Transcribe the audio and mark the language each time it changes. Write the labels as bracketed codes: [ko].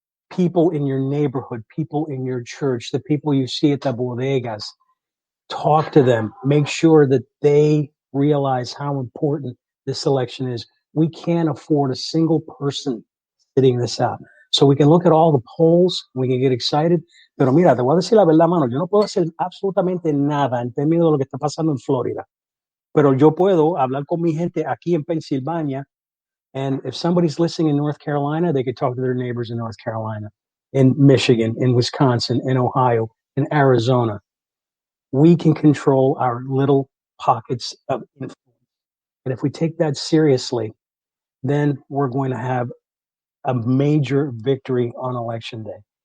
[en] People in your neighborhood, people in your church, the people you see at the bodegas, talk to them. Make sure that they realize how important this election is. We can't afford a single person sitting this out. So we can look at all the polls, we can get excited. [es] Pero mira, te voy a decir la verdad, mano, yo no puedo hacer absolutamente nada en términos de lo que está pasando en Florida. Pero yo puedo hablar con mi gente aquí en Pensilvania. [en] And if somebody's listening in North Carolina, they could talk to their neighbors in North Carolina, in Michigan, in Wisconsin, in Ohio, in Arizona. We can control our little pockets of influence. And if we take that seriously, then we're going to have a major victory on election day.